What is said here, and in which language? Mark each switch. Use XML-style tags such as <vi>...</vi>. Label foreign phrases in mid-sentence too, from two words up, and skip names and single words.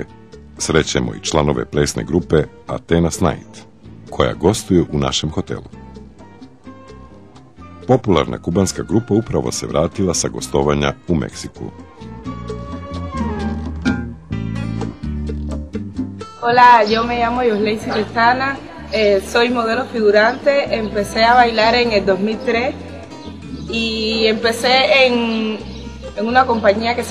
<sr>Srećemo i članove plesne grupe Atenas Night, koja gostuje u našem hotelu. Popularna kubanska grupa upravo se vratila sa gostovanja u Meksiku.</sr> <es>Hola, yo me llamo Yosley Restana, soy modelo figurante, empecé a bailar en el 2003 y empecé en una compañía que se</es>